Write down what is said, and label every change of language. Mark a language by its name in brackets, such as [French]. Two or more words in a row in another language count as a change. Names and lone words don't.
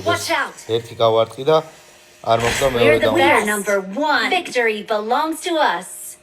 [English] Watch out. [Georgian] ერთი გავარტყი და არ მოკლა მეორე [English] We're the winner, [Georgian] დამოკლა. [English] number 1. Victory belongs to us.